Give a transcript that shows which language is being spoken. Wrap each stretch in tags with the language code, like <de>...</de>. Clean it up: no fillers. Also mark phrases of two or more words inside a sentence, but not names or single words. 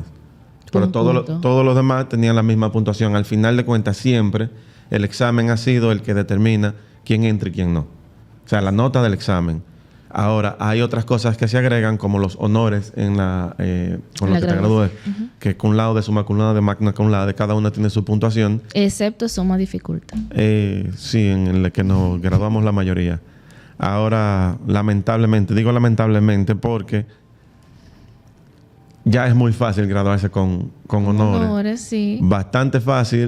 <es>Pero todos los demás tenían la misma puntuación. Al final de cuentas, siempre el examen ha sido el que determina quién entra y quién no. O sea, la nota del examen. Ahora, hay otras cosas que se agregan, como los honores con los que te gradúes.</es> <la>Que cum laude, summa cum laude, magna cum laude,</la> <es>cada uno tiene su puntuación. Excepto suma dificultad. Sí, en el que nos graduamos la mayoría. Ahora, lamentablemente, digo lamentablemente porque ya es muy fácil graduarse con honores. Honores, sí. Bastante fácil.</es>